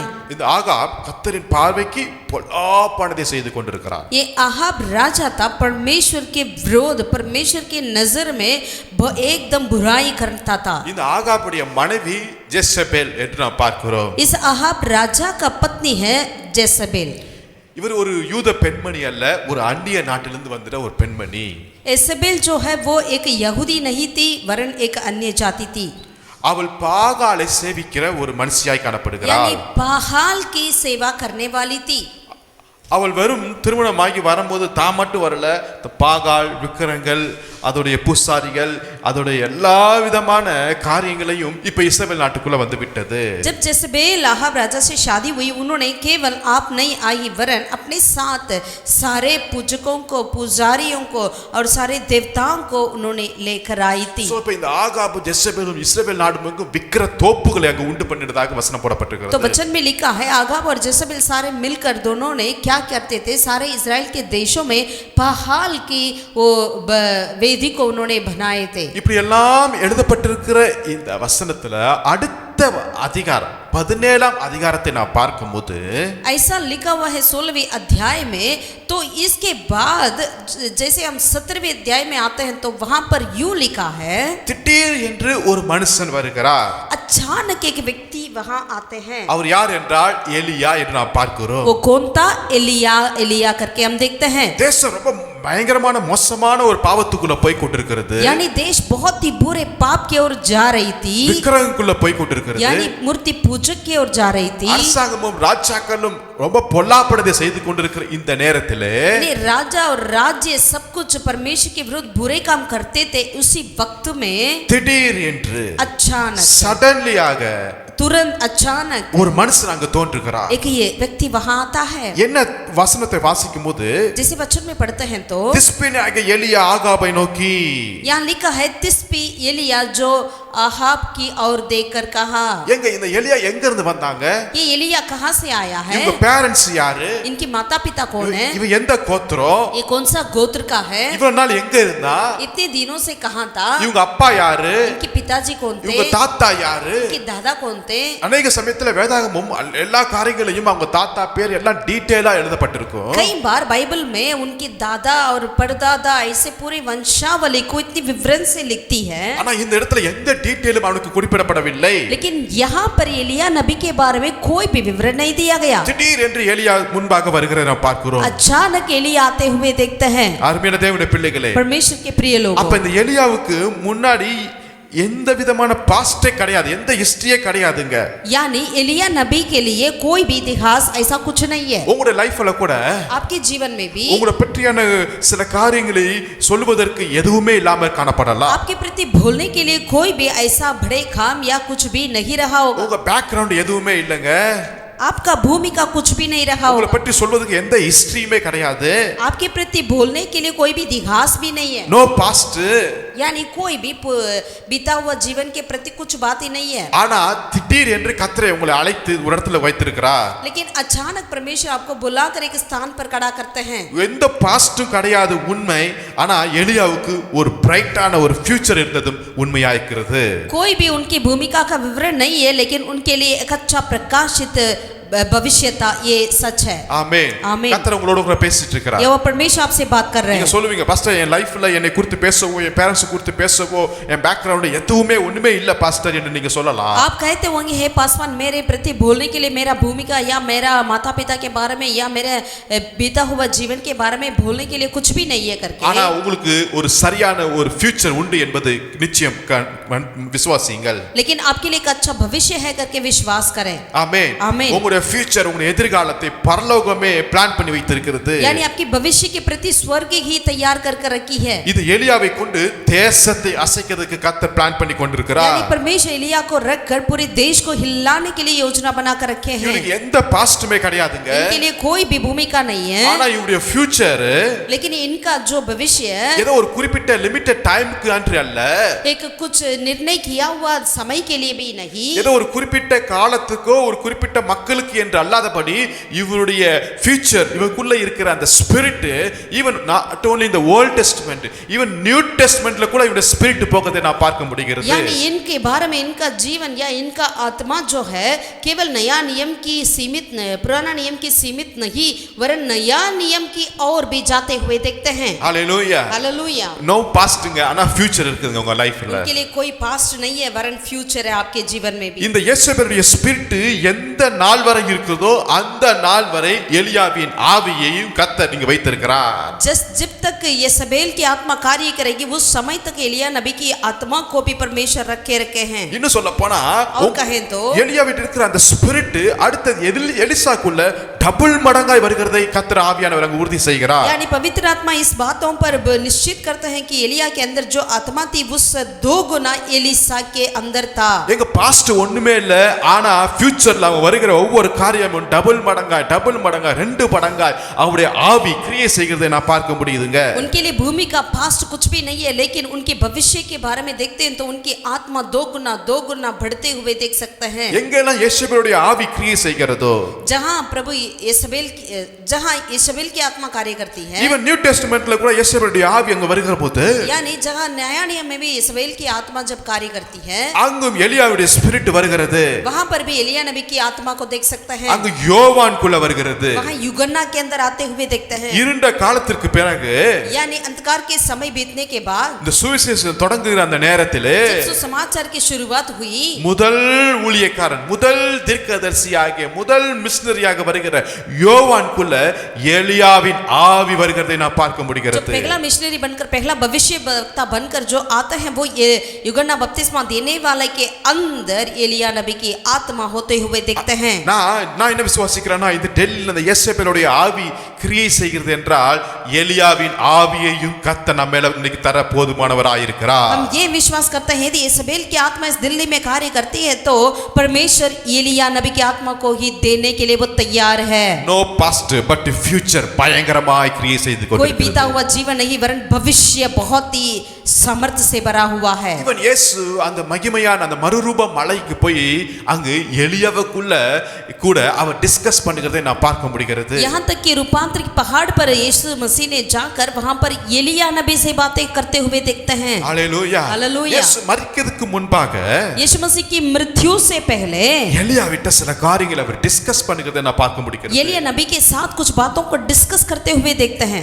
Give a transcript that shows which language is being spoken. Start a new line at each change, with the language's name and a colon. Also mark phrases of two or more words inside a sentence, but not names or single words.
Tamil: இந்த ஆகாப் கர்த்தரின் பார்வைக்கு பொல்லாப்பானதை செய்து கொண்டிருக்கிறார்.
Hindi: ये आहाब राजा था, परमेश्वर के विरोध, परमेश्वर के नजर में एकदम बुराई करता था।
Tamil: இந்த ஆகாபுடைய மனைவி ஜெசபேல் என்று நாம் பார்க்கிறோம்.
Hindi: इस आहाब राजा का पत्नी है जेसबेल।
Tamil: இவர் ஒரு யூத பெண்மணி அல்ல, ஒரு அந்நிய நாட்டிலிருந்து வந்த ஒரு பெண்மணி.
Hindi: एसेबेल जो है वो एक यहूदी नहीं थी, वरन एक अन्य जाति थी।
Tamil: அவள் பாகாலை சேவிக்கிற ஒரு மனுஷியாய் காணப்படுகிறாள்.
Hindi: यानी बाहाल की सेवा करने वाली थी।
Tamil: அவள் வெறும் திருமணமாகி வரும்போது தான் மட்டும் வரல, பாகால் விக்கிரங்கள், அதோடைய பூசாரிகள், அதோடைய எல்லா விதமான காரியங்களையும் இப்ப இஸ்ரவேல் நாட்டுக்குள்ள வந்து விட்டது.
Hindi: जब जेसबेल आहाब राजा से शादी हुई, उन्होंने केवल आप नहीं आई वरन अपने साथ सारे पूजकों को, पुजारियों को और सारे देवताओं को उन्होंने लेकर आई थी।
Tamil: சோ இப்ப இந்த ஆகாபு ஜெசபேலும் இஸ்ரவேல் நாடு முழுக்க விக்கிர தோப்புகளை அங்க உண்டு பண்ணிட்டதாக வசனம் போடப்பட்டிருக்கிறது.
Hindi: तो वचन में लिखा है आगाब और जेसबेल सारे मिलकर दोनों ने क्या करते थे? सारे इजराइल के देशों में बाहाल की वो वेदी को उन्होंने बनाए थे।
Tamil: இப்படி எல்லாம் எழுதப்பட்டிருக்கிற இந்த வசனத்துல அடுத்த அதிகாரம் 17ஆம் அதிகாரத்தை நான் பார்க்கும்போது
Hindi: ऐसा लिखा हुआ है 16वें अध्याय में, तो इसके बाद जैसे हम 17वें अध्याय में आते हैं तो वहां पर यूं लिखा है,
Tamil: திடீர் என்று ஒரு மனுஷன் வருகிறார்.
Hindi: अचानक एक व्यक्ति वहां आते हैं।
Tamil: அவர் யார் என்றால் எலியா என்று நாம் பார்க்கிறோம்.
Hindi: वो कौन था? एलिया करके हम देखते हैं।
Tamil: தேசம் ரொம்ப பயங்கரமான மோசமான ஒரு பாவத்துக்குள்ள போய் கொண்டிருக்கிறது.
Hindi: यानी देश बहुत ही बुरे पाप की ओर जा रही थी,
Tamil: விக்கிரகங்களுக்குள்ள போய் கொண்டிருக்கிறது.
Hindi: यानी मूर्ति पूजक की ओर जा रही थी।
Tamil: அரசாங்கமும் ராஜாக்களும் ரொம்ப பொல்லாப்படதை செய்து கொண்டிருக்கிற இந்த நேரத்திலே
Hindi: राजा और राज्य सब कुछ परमेश्वर के विरुद्ध बुरे काम करते थे। उसी वक्त में
Tamil: திடீர் என்று
Hindi: अचानक
Tamil: சடன்லியாக
Hindi: तुरंत अचानक
Tamil: ஒரு மனுஷன் அங்க தோன்றுகிறார்.
Hindi: एक ये व्यक्ति वहां आता है।
Tamil: என்ன வசனத்தை வாசிக்கும் போது
Hindi: जैसे वचन में पढ़ते हैं तो
Tamil: திஸ்பினாகிய எலியா ஆகாபை நோக்கி,
Hindi: यहाँ लिखा है तिस्बी एलिया जो आहाब की ओर देखकर कहा।
Tamil: எங்க இந்த எலியா எங்க இருந்து வந்தாங்க?
Hindi: ये एलिया कहाँ से आया है?
Tamil: இவங்க பேரண்ட்ஸ் யாரு?
Hindi: इनके माता पिता कौन है?
Tamil: இவன் எந்த கோத்திரம்?
Hindi: ये कौन सा गोत्र का है?
Tamil: இவ்வளவு நாள் எங்க இருந்தா?
Hindi: इतने दिनों से कहाँ था?
Tamil: இவங்க அப்பா யாரு?
Hindi: इनके पिताजी कौन थे?
Tamil: இவங்க தாத்தா யாரு?
Hindi: इनके दादा कौन थे?
Tamil: அநேக சமயத்துல வேதாகமும் எல்லா காரியங்களையும் அவங்க தாத்தா பேர் எல்லாம் டீடைலா எழுதப்பட்டிருக்கும்.
Hindi: कई बार बाइबल में उनके दादा और परदादा ऐसे पूरी वंशावली को इतनी विवरण से लिखती है,
Tamil: ஆனா இந்த இடத்துல எந்த டீடைலும் அவனுக்கு குறிப்பிடப்படவில்லை.
Hindi: लेकिन यहाँ पर एलिया नबी के बारे में कोई भी विवरण नहीं दिया गया।
Tamil: திடீர் என்று எலியா முன்பாக வருகிறதை நாம் பார்க்கிறோம்.
Hindi: अचानक एलिया आते हुए देखते हैं।
Tamil: அருமையான தேவனுடைய பிள்ளைகளே,
Hindi: परमेश्वर के प्रिय लोग,
Tamil: அப்ப இந்த எலியாவுக்கு முன்னாடி எந்த விதமான பாஸ்டே கிடையாது, எந்த ஹிஸ்டரியே கிடையாதுங்க.
Hindi: यानी एलिया नबी के लिए कोई भी इतिहास ऐसा कुछ नहीं है।
Tamil: உங்களுடைய லைஃப்ல கூட
Hindi: आपके जीवन में भी
Tamil: உங்களை பற்றியான சில காரியங்களை சொல்வதற்கு எதுவுமே இல்லாம காணப்படலாம்.
Hindi: आपके प्रति भूलने के लिए कोई भी ऐसा बड़े काम या कुछ भी नहीं रहा होगा।
Tamil: உங்க பேக்ரவுண்ட் எதுவுமே இல்லங்க.
Hindi: आपका भूमिका कुछ भी नहीं रहा
Tamil: உங்களை
Hindi: होगा।
Tamil: பற்றி சொல்வதற்கு எந்த ஹிஸ்டரியுமே கிடையாது.
Hindi: आपके प्रति बोलने के लिए कोई भी इतिहास भी नहीं है।
English: no past,
Hindi: यानी कोई भी बीता हुआ जीवन के प्रति कुछ बात ही नहीं है।
Tamil: ஆனா திடீர் என்று கர்த்தர் உங்களை அழைத்து ஒரு இடத்துல வைத்திருக்கிறார்.
Hindi: लेकिन अचानक परमेश्वर आपको बुलाकर एक स्थान पर खड़ा करते हैं।
Tamil: எந்த பாஸ்டும் கிடையாது உண்மை. ஆனா எலியாவுக்கு ஒரு பிரைட்டான ஒரு ஃபியூச்சர் இருந்ததும் உண்மையாயிருக்கிறது.
Hindi: कोई भी उनकी भूमिका का विवरण नहीं है, लेकिन उनके लिए एक अच्छा प्रकाशित भविष्य था, ये सच है।
Tamil: ஆமென். ஆமென். கர்த்தர் உங்களோட கூட பேசிட்டு இருக்கிறார்.
Hindi: ये वो परमेश्वर आपसे बात कर रहे
Tamil: நீங்க
Hindi: हैं।
Tamil: சொல்லுவீங்க, பாஸ்டர் என் லைஃப்ல என்னை குறித்து பேசவோ என் பேரண்ட்ஸ் குறித்து பேசவோ என் பேக்ரவுண்ட் எதுவுமே ஒண்ணுமே இல்ல பாஸ்டர் என்று நீங்க சொல்லலாம்.
Hindi: आप कहते होंगे, हे पासवान मेरे प्रति बोलने के लिए मेरा भूमिका या मेरा माता पिता के बारे में या मेरे बीता हुआ जीवन के बारे में बोलने के लिए कुछ भी नहीं है करके।
Tamil: ஆனா உங்களுக்கு ஒரு சரியான ஒரு ஃபியூச்சர் உண்டு என்பது நிச்சயம் விசுவாசியுங்கள்.
Hindi: लेकिन आपके लिए एक अच्छा भविष्य है करके विश्वास करें।
Tamil: ஆமென். ஆமென். உங்களுடைய ஃபியூச்சர், உங்களுடைய எதிர்காலத்தை பரலோகமே பிளான் பண்ணி வைத்திருக்கிறது.
Hindi: यानी आपके भविष्य के प्रति स्वर्ग ही तैयार कर रखी है।
Tamil: இது எலியாவை கொண்டு தேசத்தை அசைக்கிறதுக்கு கர்த்தர் பிளான் பண்ணி கொண்டிருக்கிறார்.
Hindi: यानी परमेश्वर एलिया को रखकर पूरे देश को हिलाने के लिए योजना बनाकर रखे हैं।
Tamil: இவனுக்கு எந்த பாஸ்டுமே கிடையாதுங்க.
Hindi: इनके लिए कोई भी भूमिका नहीं है,
Tamil: ஆனா இவருடைய ஃபியூச்சர்
Hindi: लेकिन इनका जो भविष्य
Tamil: ஏதோ ஒரு குறிப்பிட்ட
English: limited time
Tamil: அன்று அல்ல,
Hindi: एक कुछ निर्णय किया हुआ समय के लिए भी नहीं,
Tamil: ஏதோ ஒரு குறிப்பிட்ட காலத்துக்கோ ஒரு குறிப்பிட்ட மக்களுக்கு என்று அல்லாதபடி இவருடைய ஃபியூச்சர், இவருக்குள்ள இருக்கிற அந்த ஸ்பிரிட்,
English: even not only in the old testament, even new testament
Tamil: கூட இவருடைய ஸ்பிரிட் போகதை நான் பார்க்க முடிகிறது.
Hindi: यानी इनके बारे में इनका जीवन या इनका आत्मा जो है केवल नया नियम की सीमित, पुराना नियम की सीमित नहीं, वरन नया नियम की ओर भी जाते हुए देखते हैं।
Tamil: ஹalleluya.
Hindi: हालेलुया।
English: no past,
Tamil: ஆனா ஃபியூச்சர் இருக்குங்க உங்க லைஃப்ல.
Hindi: उनके लिए कोई पास्ट नहीं है, वरन फ्यूचर है आपके जीवन में भी।
Tamil: இந்த யேசபேலுடைய ஸ்பிரிட் எந்த நாள் வரை இருக்குதோ அந்த நாள் வரை எலியாவின் ஆவியையும் கர்த்தர் நீங்க வைத்திருக்கிறார்.
Hindi: जब तक येसेबेल की आत्मा कार्य करेगी उस समय तक एलिया नबी की आत्मा को भी परमेश्वर रखे हैं।
Tamil: இன்னும் சொல்ல போனா
Hindi: और कहें तो
Tamil: எலியாவிட்ட இருக்கிற அந்த ஸ்பிரிட் அடுத்து எலிசாக்குள்ள டபுள் மடங்காய் வருகிறதை கர்த்தர் ஆவியானவர் அங்க உறுதி செய்கிறார்.
Hindi: यानी पवित्र आत्मा इस बातों पर निश्चित करते हैं कि एलिया के अंदर जो आत्मा थी उस 2 गुना एलिसा के अंदर था।
Tamil: எங்க பாஸ்ட் ஒண்ணுமே இல்ல, ஆனா ஃபியூச்சர்ல அவன் வருகிற ஒவ்வொரு காரியமும் டபுள் மடங்காய் 2 மடங்காய் அவருடைய ஆவி கிரியை செய்கிறதை நான் பார்க்க முடியுதுங்க.
Hindi: उनके लिए भूमि का पास्ट कुछ भी नहीं है, लेकिन उनके भविष्य के बारे में देखते हैं तो उनकी आत्मा 2 गुना बढ़ते हुए देख सकते हैं।
Tamil: எங்கெல்லாம் யேசுவுடைய ஆவி கிரியை செய்கிறதோ,
Hindi: जहां प्रभु जहाँ येशबेल की आत्मा कार्य करती है,
English: even new testament
Tamil: கூட யேசுவுடைய ஆவி அங்க வருகிற போது
Hindi: यानी जहाँ नया नियम में भी येशबेल की आत्मा जब कार्य करती है,
Tamil: அங்கும் எலியாவுடைய ஸ்பிரிட் வருகிறது,
Hindi: वहाँ पर भी एलिया नबी की आत्मा को देख सकते हैं,
Tamil: அங்கு யோவான்குள்ள வருகிறது.
Hindi: वहाँ युगन्ना के अंदर आते हुए देखते हैं,
Tamil: இருண்ட காலத்திற்கு பிறகு
Hindi: यानी अंधकार के समय बीतने के बाद
Tamil: இந்த சுவிசேஷம் தொடங்குகிற அந்த நேரத்திலே
Hindi: जब सुसमाचार की शुरुआत हुई,
Tamil: முதல் ஊழியக்காரன், முதல் தீர்க்கதரிசியாகிய முதல் மிஷனரியாக வருகிற யோவான்குள்ள எலியாவின் ஆவி வருகிறதை நான் பார்க்க
Hindi: जो
Tamil: முடிகிறது.
Hindi: पहला मिशनरी बनकर, पहला भविष्यवक्ता बनकर जो आता है, वो ये युगन्ना बपतिस्मा देने वाले के अंदर एलिया नबी की आत्मा होते हुए देखते हैं।
Tamil: நான் என்ன விசுவாசிக்கிறேன்னா, இந்த டெல்லியில் அந்த யேசபேலுடைய ஆவி கிரியை செய்கிறது என்றால் எலியாவின் ஆவியையும் கர்த்தர் நம்ம மேல இன்னைக்கு தர போதுமானவராயிருக்கிறார்.
Hindi: हम ये विश्वास करते हैं कि येशबेल की आत्मा इस दिल्ली में कार्य करती है, तो परमेश्वर एलिया नबी की आत्मा को ही देने के लिए वो तैयार है।
English: no past but future
Tamil: பயங்கரமாய் கிரியை செய்து
Hindi: कोई बीता
Tamil: கொண்டிருக்கிறது.
Hindi: हुआ जीवन नहीं, वरन भविष्य बहुत ही समर्थ से भरा हुआ है।
Tamil: இவன் இயேசு அந்த மகிமையான அந்த மறுரூப மலைக்கு போய் அங்கு எலியாவுக்குள்ள கூட அவர் டிஸ்கஸ் பண்ணுகிறதை நான் பார்க்க முடிகிறது.
Hindi: यहाँ तक कि रूपांतरित पहाड़ पर यीशु मसीह ने जाकर वहां पर एलिया नबी से बातें करते हुए देखते हैं।
Tamil: ஹalleluya.
Hindi: हालेलुया।
Tamil: இயேசு மரிக்கிறதுக்கு முன்பாக
Hindi: यीशु मसीह की मृत्यु से पहले
Tamil: எலியாவிட்ட சில காரியங்களை அவர் டிஸ்கஸ் பண்ணுகிறதை நான் பார்க்க முடிகிறது.
Hindi: एलिया नबी के साथ कुछ बातों को डिस्कस करते हुए देखते हैं।